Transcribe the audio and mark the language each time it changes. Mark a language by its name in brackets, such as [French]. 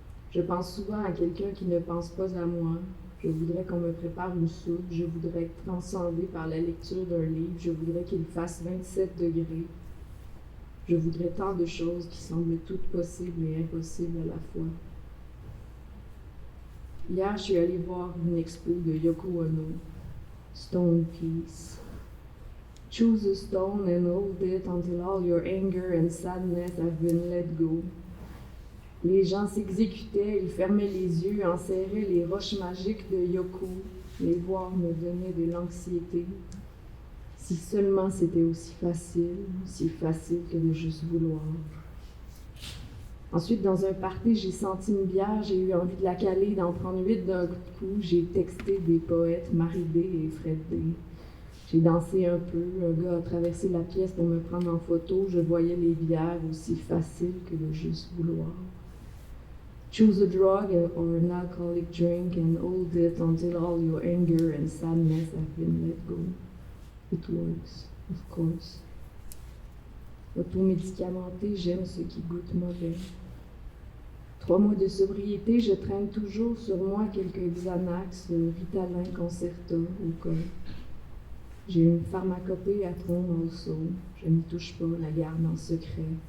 [French] Je pense souvent à quelqu'un qui ne pense pas à moi. Je voudrais qu'on me prépare une soupe, je voudrais être transcendée par la lecture d'un livre, je voudrais qu'il fasse 27 degrés. Je voudrais tant de choses qui semblent toutes possibles et impossibles à la fois. Hier, je suis allée voir une expo de Yoko Ono, Stone Piece. [English] Choose a stone and hold it until all your anger and sadness have been let go. [French] Les gens s'exécutaient, ils fermaient les yeux, enserraient les roches magiques de Yoko. Les voir me donnait de l'anxiété. Si seulement c'était aussi facile que de juste vouloir. Ensuite, dans un party, j'ai senti une bière, j'ai eu envie de la caler, d'en prendre 8 d'un coup. J'ai texté des poètes, Marie D et Fred D. J'ai dansé un peu, un gars a traversé la pièce pour me prendre en photo. Je voyais les bières aussi faciles que de juste vouloir. [English] Choose a drug or an alcoholic drink and hold it until all your anger and sadness have been let go. It works, of course. [French] Automédicamenté, j'aime ce qui goûte mauvais. 3 mois de sobriété, je traîne toujours sur moi quelques Xanax, Ritalin, Concerta au cas. J'ai une pharmacopée à tronc also. Je n'y touche pas, la garde en secret.